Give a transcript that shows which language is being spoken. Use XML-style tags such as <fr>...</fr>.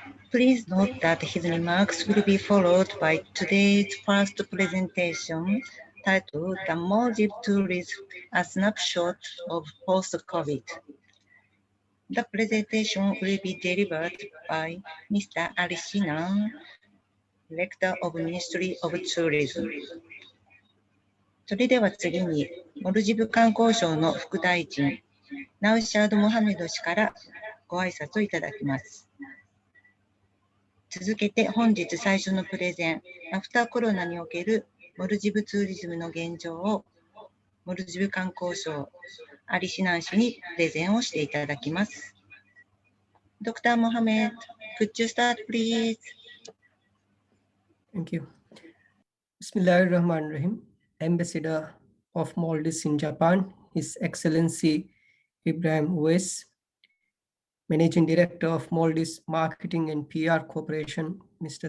<en>Please note that his remarks will be followed by today's first presentation titled The Maldives Tourism, a Snapshot of Post-COVID. The presentation will be delivered by Mr. Ali Sinan, Director of Ministry of Tourism.</en> <ja>それでは次に、モルディブ観光省の副大臣、ナウシャード・モハメド氏からご挨拶をいただきます。続けて本日最初のプレゼン、アフターコロナにおけるモルジブツーリズムの現状をモルジブ観光省アリシナン氏にプレゼンをしていただきます。</ja> <en>Dr. Mohammed, could you start please? Thank you.</en> <ar>Bismillahirrahmanirrahim.</ar> <en>Ambassador of Maldives in Japan, His Excellency Ibrahim Uwais, Managing Director of Maldives Marketing and PR Corporation, Mr.</en>